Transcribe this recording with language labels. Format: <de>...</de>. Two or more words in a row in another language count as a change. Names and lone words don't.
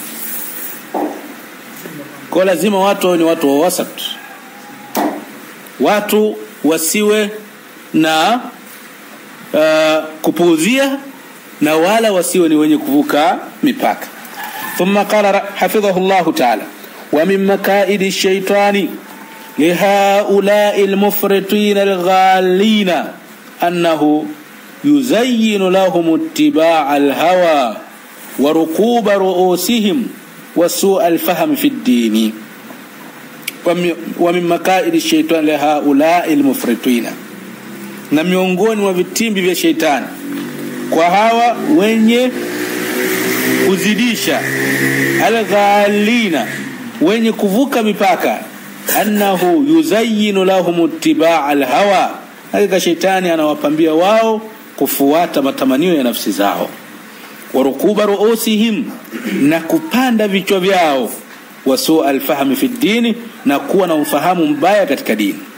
<sw>Kwa lazima watu ni watu wa wasat. Watu wasiwe na kupuuzia na wala wasiwe ni wenye kuvuka mipaka.</sw> <ar>ثم قال حفظه الله تعالى ومن مكائد الشيطان لهؤلاء المفرطين الغالين أنه يزين لهم اتباع الهوى وركوب رؤوسهم وسوء الفهم في الدين. ومن مكائد الشيطان لهؤلاء المفرطين,</ar> <sw>na miongoni mwa vitimbi vya shetani kwa hawa wenye kuzidisha, al-ghalina wenye kuvuka mipaka,</sw> <ar>أنه يزين لهم اتباع الهوى,</ar> <sw>hakika shetani anawapambia wao kufuata matamanio ya nafsi zao,</sw> <ar>وركوب رؤوسهم,</ar> <sw>na kupanda vichwa vyao,</sw> <ar>وسوء الفهم في الدين,</ar> <sw>na kuwa na ufahamu mbaya katika dini,</sw>